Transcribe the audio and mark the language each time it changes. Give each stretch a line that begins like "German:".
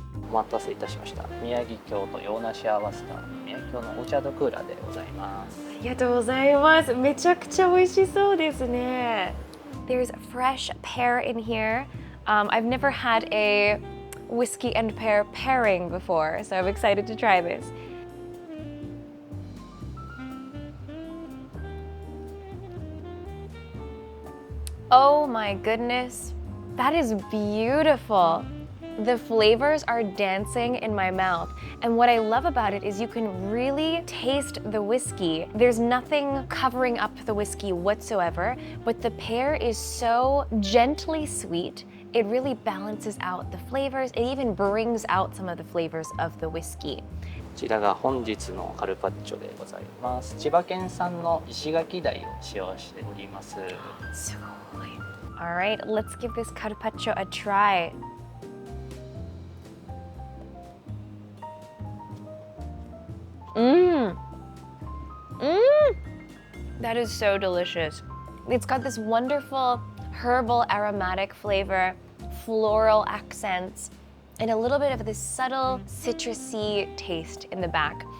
Japanese: お待たせいたしました。宮城郷と洋梨合わせた宮城郷のオーチャードクーラーでございます。ありがとうございます。めちゃくちゃ美味しそうですね。
English: There's fresh pear in here. I've never had a whiskey and pear pairing before, so I'm excited to try this. Oh my goodness, that is beautiful. The flavors are dancing in my mouth, and what I love about it is you can really taste the whiskey. There's nothing covering up the whiskey whatsoever, but the pear is so gently sweet. It really balances out the flavors. It even brings out some of the flavors of the whiskey.
Japanese: ちらが本日のカルパッチョでございます。千葉県産の石垣鯛を使用しております。すごい。
English: All right, let's give this carpaccio a try. That is so delicious. It's got this wonderful herbal aromatic flavor, floral accents, and a little bit of this subtle citrusy taste in the back.